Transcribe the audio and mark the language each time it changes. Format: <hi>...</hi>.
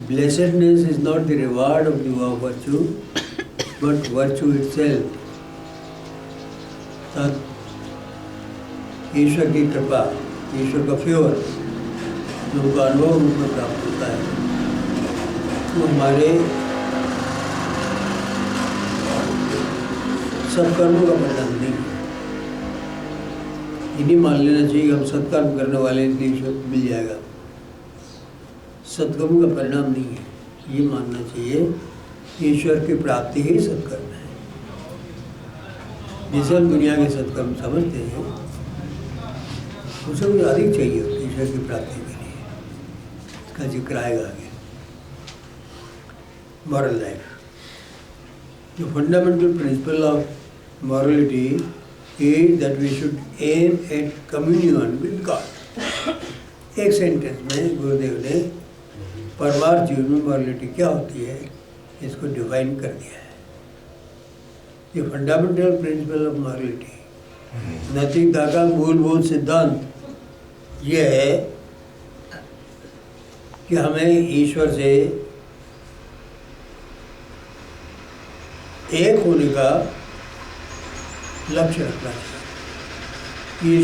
<en>Blessedness is not the reward of the virtue, but virtue itself.</en> <hi>ईश्वर की कृपा, ईश्वर का favour जो उनका अनुभव रूप में प्राप्त होता है, वो हमारे सत्कर्मों का परिणाम नहीं है। ये नहीं मान लेना चाहिए कि हम सत्कर्म करने वाले इसलिए ईश्वर मिल जाएगा। सत्कर्म का परिणाम नहीं है, ये मानना चाहिए ईश्वर की प्राप्ति ही सत्कर्म है। जिसे हम दुनिया के सत्कर्म समझते हैं उसे कुछ अधिक चाहिए ईश्वर की प्राप्ति के लिए। इसका जिक्र आएगा आगे।</hi> <en>Moral life, The fundamental principle of morality is that we should aim at communion with God.</en> <hi>एक सेंटेंस में गुरुदेव ने परमार्थ जीवन में मॉरलिटी क्या होती है इसको डिफाइन कर दिया है। ये फंडामेंटल प्रिंसिपल ऑफ मॉरलिटी, नैतिकता का मूलभूत सिद्धांत ये है कि हमें ईश्वर से एक होने का लक्ष्य रखना चाहिए।</hi>